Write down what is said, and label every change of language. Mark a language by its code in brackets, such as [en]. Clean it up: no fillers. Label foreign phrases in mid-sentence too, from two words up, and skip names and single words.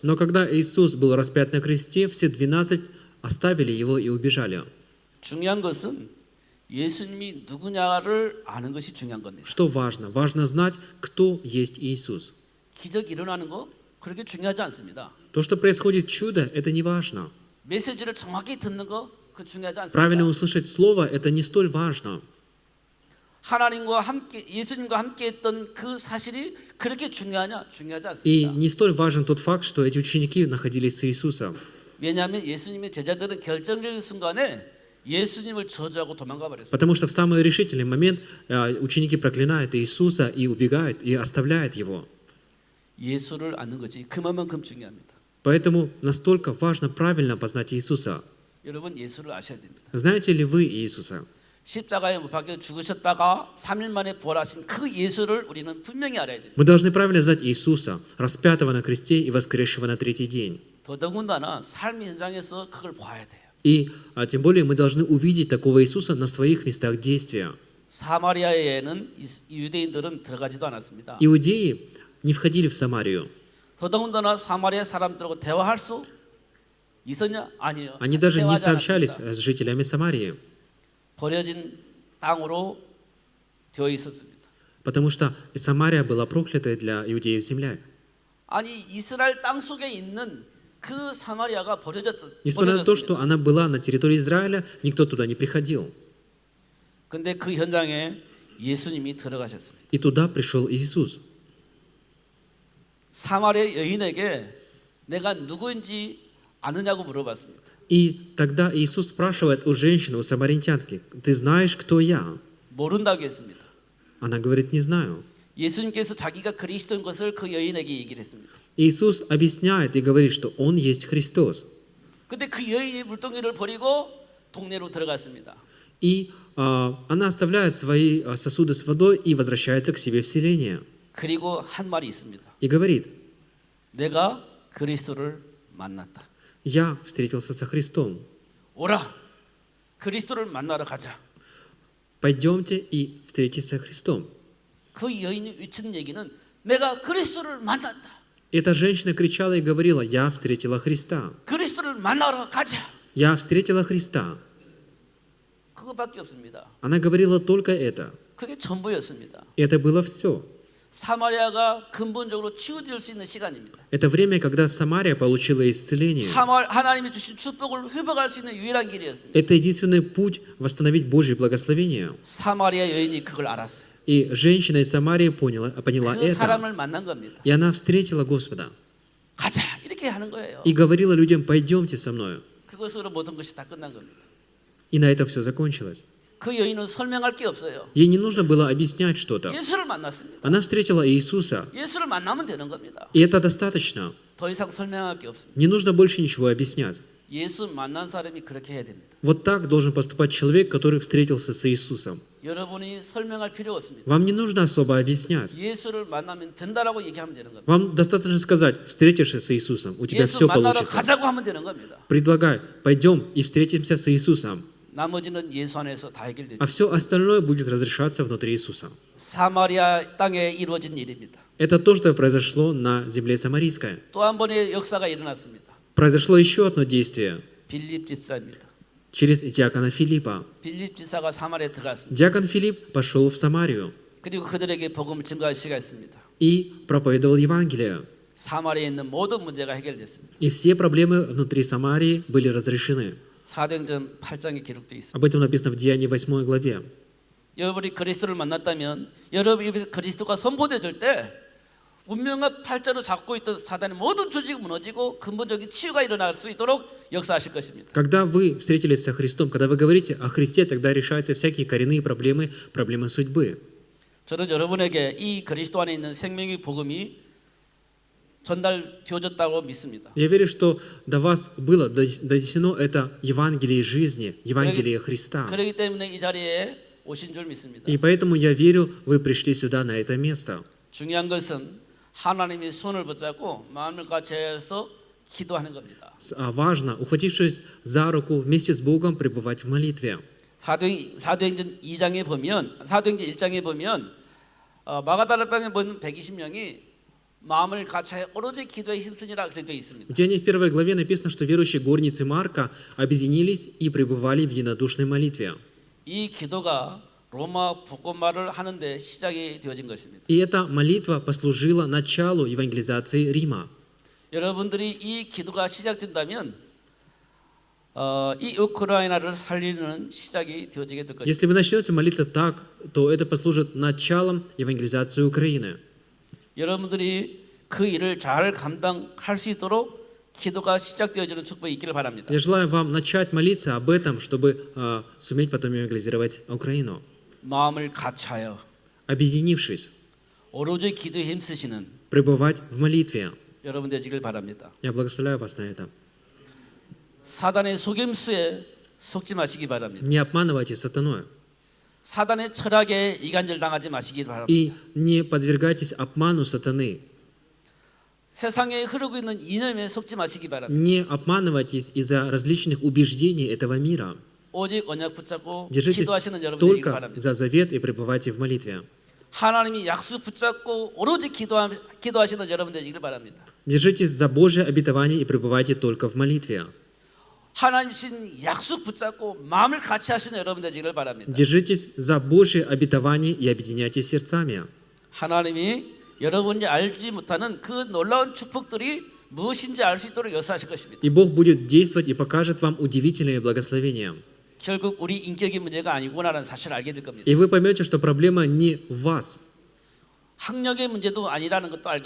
[ru] Но когда Иисус был распят на кресте, все 12 оставили Его и убежали. [ko] 중요한 것은 예수님이 누구냐를 아는 것이 중요한 겁니다. [ru] Что важно? Важно знать, кто есть Иисус. [ko] 기적이 일어나는 거 그렇게 중요하지 않습니다. [ru] То, что происходит чудо, это не важно. [ko] 메시지를 정확히 듣는 거 그 중요하지 않습니다. [ru] Правильно услышать Слово, это не столь важно. [ko] 하나님과 함께 예수님과 함께 했던 그 사실이 그렇게 중요하지 [ru] И [ko] 않습니다. [ru] не столь важен тот факт, что эти ученики находились с Иисусом. [ko] 왜냐하면 예수님의 제자들은 결정적인 순간에 예수님을 저주하고 도망가 버렸어요. [ru] Потому что в самый решительный момент ученики проклинают Иисуса и убегают, и оставляют Его. [ko] 예수를 아는 것이 그만큼 중요합니다. [ru] Поэтому настолько важно правильно познать Иисуса. [ko] 여러분 예수를 아셔야 됩니다. [ru] Знаете ли вы Иисуса? [ko] 십자가에 못 박혀 죽으셨다가 3일 만에 부활하신 그 예수를 우리는 분명히 알아야 됩니다. [ru] Мы должны правильно знать Иисуса, распятого на кресте и воскресшего на 3-й день. [ko] 더더군다나 삶의 현장에서 그걸 봐야 돼요. [ru] И тем более мы должны увидеть такого Иисуса на своих местах действия. [ko] 사마리아에는 유대인들은 들어가지도 않았습니다. [ru] Иудеи не входили в Самарию. [ko] 더더군다나 사마리아 사람들하고 대화할 수 있었냐? 아니요. [ru] Они даже не [ko] 대화하지 [ru] сообщались [ko] 않았습니다. [ru] с жителями Самарии, [ko] 버려진 땅으로 되어 있었습니다. [ru] потому что Самария была проклятая для иудеев земля. [ko] 아니 이스라엘 땅 속에 있는 그 사마리아가 [ru] Несмотря на то, [ko] 버려졌습니다. [ru] что она была на территории Израиля, никто туда не приходил. [ko] 근데 그 현장에 예수님이 들어가셨습니다. [ru] И туда пришел Иисус. [ko] 사마리아 여인에게 내가 누구인지 아느냐고 물어봤습니다. [ru] И тогда Иисус спрашивает у женщины, у самаритянки, «Ты знаешь, кто я?» [ko] 모른다고 했습니다. [ru] Она говорит, «Не знаю». [ko] 예수님께서 자기가 그리스도인 것을 그 여인에게 얘기를 했습니다. [ru] Иисус объясняет и говорит, что Он есть Христос. [ko] 근데 그 여인이 물동이를 버리고 동네로 들어갔습니다. [ru] И она оставляет свои сосуды с водой и возвращается к себе в селение. [ko] 그리고 한 말이 있습니다. [ru] И говорит, [ko] 내가 그리스도를 만났다. [ru] «Я встретился со Христом. [ko] 오라, 그리스도를 만나러 가자. [ru] Пойдемте и встретитесь со Христом». [ko] 그 여인이 외친 얘기는 내가 그리스도를 만났다. [ru] Эта женщина кричала и говорила, «Я встретила Христа. [ko] 그리스도를 만나러 가자. [ru] Я встретила Христа». [ko] 그거밖에 없습니다. [ru] Она говорила только это. [ko] 그게 전부였습니다. [ru] И это было все. [ko] 사마리아가 근본적으로 치유될 수 있는 시간입니다. [ru] Это время, когда Самария получила исцеление. [ko] 하나님이 주신 축복을 회복할 수 있는 유일한 길이었습니다. [ru] Это единственный путь восстановить Божье благословение. [ko] 사마리아 여인이 그걸 알았어요. [ru] И женщина из Самарии поняла [ko] 그 [ru] это. [ko] 사람을 만난 겁니다. [ru] И она встретила Господа. [ko] 가자 이렇게 하는 거예요. [ru] И говорила людям, «Пойдемте со мною». [ko] 그것으로 모든 것이 다 끝난 겁니다. [ru] И на этом все закончилось. [ko] 그 여인은 설명할 게 없어요. [ru] Ей не нужно было объяснять что-то. [ko] 예수를 만났습니다. [ru] Она встретила Иисуса. [ko] 예수를 만나면 되는 겁니다. [ru] И это достаточно. [ko] 더 이상 설명할 게 없습니다. [ru] Не нужно больше ничего объяснять. [ko] 예수 만난 사람이 그렇게 해야 됩니다. [ru] Вот так должен поступать человек, который встретился с Иисусом. [ko] 여러분이 설명할 필요 없습니다. [ru] Вам не нужно особо объяснять. [ko] 예수를 만나면 된다라고 얘기하면 되는 겁니다. [ru] Вам достаточно сказать, встретишься с Иисусом, у тебя [ko] 예수 [ru] все [ko] 만나러 [ru] получится. [ko] 가자고 하면 되는 겁니다. [ru] Предлагай, пойдем и встретимся с Иисусом. [ko] 나머지는 예수 안에서 다 해결되죠. [ru] А все остальное будет разрешаться внутри Иисуса. [ko] 사마리아 땅에 이루어진 일입니다. [ru] Это то, что произошло на земле Самарийской. [ko] 또 한 번의 역사가 일어났습니다. [ru] Произошло еще одно действие [ko] 빌립 집사입니다. [ru] через диакона Филиппа. [ko] 빌립 집사가 사마리아에 들어갔습니다. [ru] Диакон Филипп пошел в Самарию [ko] 그리고 그들에게 복음을 증거하시겠습니다. [ru] и проповедовал Евангелие. [ko] 사마리아에 있는 모든 문제가 해결됐습니다. [ru] И все проблемы внутри Самарии были разрешены. [ko] 사도행전 8장에 기록되어 있습니다. [ru] Об этом написано в Деянии 8 главе. [ko] 여러분이 그리스도를 만났다면 여러분이 그리스도가 선포되질 때 운명의 팔자로 잡고 있던 사단의 모든 조직이 무너지고 근본적인 치유가 일어날 수 있도록 역사하실 것입니다. [ru] Когда вы встретились со Христом, когда вы говорите о Христе, тогда решаются всякие коренные проблемы, проблемы судьбы. [ko] 저는 여러분에게 이 그리스도 안에 있는 생명의 복음이 전달되어졌다고 믿습니다. [ru] Я верю, что до вас было донесено это Евангелие жизни, Евангелие Христа. [ko] 그렇기 때문에 이 자리에 오신 줄 믿습니다. [ru] И поэтому я верю, вы пришли сюда, на это место. [ko] 중요한 것은 하나님이 손을 붙잡고 마음을 같이해서 기도하는 겁니다. [ru] Важно, ухватившись за руку, вместе с Богом пребывать в молитве. [ko] 사도행전 2장에 보면 사도행전 1장에 보면 마가다라 땅에 본 120명이 마음을 같이해 오로지 기도에 힘쓰니라 그렇게 되어 있습니다. [ru] В Деяниях 1 главе написано, что верующие горницы Марка объединились и пребывали в единодушной молитве. [ko] 이 기도가 로마 복음화를 하는데 시작이 되어진 것입니다. [ru] И эта молитва послужила началу евангелизации Рима. [ko] 여러분들이 이 기도가 시작된다면 이 우크라이나를 살리는 시작이 되어지게 될 것입니다. [ru] Если вы начнете молиться так, то это послужит началом евангелизации Украины. [ko] 여러분들이 그 일을 잘 감당할 수 있도록 기도가 시작되어지는 축복이 있기를 바랍니다. [ru] Я желаю вам начать молиться об этом, чтобы суметь потом евангелизировать Украину. [ko] 마음을 같이하여 [ru] Объединившись, [ko] 오로지 기도에 힘쓰시는 [ru] пребывать в молитве. [ko] 여러분 되시길 바랍니다. [ru] Я благословляю вас на это. [ko] 사단의 속임수에 속지 마시기 바랍니다. [ru] Не обманывайте сатаной. [ko] 사단의 철학에 이간질 당하지 마시기 바랍니다. [ru] И не подвергайтесь обману сатаны. [ko] 세상에 흐르고 있는 이념에 속지 마시기 바랍니다. [ru] Не обманывайтесь из-за различных убеждений этого мира. [ko] 오직 언약 붙잡고 [ru] Держитесь [ko] 기도하시는 여러분 되시길 [ru] только [ko] 바랍니다. [ru] за завет и пребывайте в молитве. [ko] 하나님이 약속 붙잡고 오로지 기도하시는 여러분 되시길 바랍니다. [ru] Держитесь за Божие обетование и пребывайте только в молитве. [ko] 하나님 신 약속 붙잡고 마음을 같이 하시는 여러분 되시기를 바랍니다. [ru] Держитесь за Божие обетование и объединяйтесь сердцами. [ko] 하나님이 여러분이 알지 못하는 그 놀라운 축복들이 무엇인지 알 수 있도록 역사하실 것입니다. [ru] И Бог будет действовать и покажет вам удивительные благословения. [ko] 결국 우리 인격의 문제가 아니구나라는 사실을 알게 될 겁니다. [ru] И вы поймете, что проблема не в вас. [ko] 학력의 문제도 아니라는 것도 알게